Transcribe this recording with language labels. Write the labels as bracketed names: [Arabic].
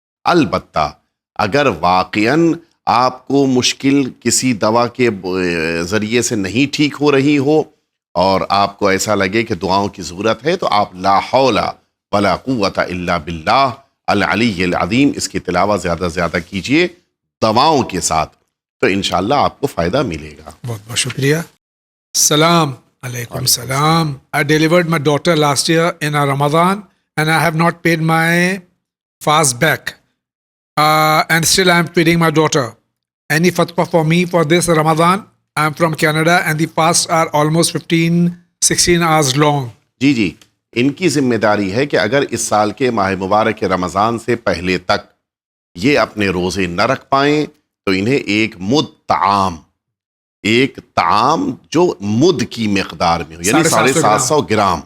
[Urdu] البتہ اگر واقعاً آپ کو مشکل کسی دوا کے ذریعے سے نہیں ٹھیک ہو رہی ہو اور آپ کو ایسا لگے کہ دعاؤں کی ضرورت ہے، تو آپ [Arabic] لا حول ولا قوت الا باللہ العلی العظیم [Urdu] اس کی تلاوت زیادہ سے زیادہ کیجئے دواؤں کے ساتھ، تو انشاءاللہ آپ کو فائدہ ملے گا. بہت بہت شکریہ. السلام علیکم. السلام. [English] I delivered my daughter last year in a Ramadan and I have not paid my fast back and still I am feeding my daughter. Any fatwa for me for this Ramadan? I am from Canada and the fasts are almost 15-16 hours long. [Urdu] جی ان کی ذمہ داری ہے کہ اگر اس سال کے ماہ مبارک رمضان سے پہلے تک یہ اپنے روزے نہ رکھ پائیں تو انہیں ایک مد طعام ایک طعام جو مد کی مقدار میں ہو، یعنی 750 گرام،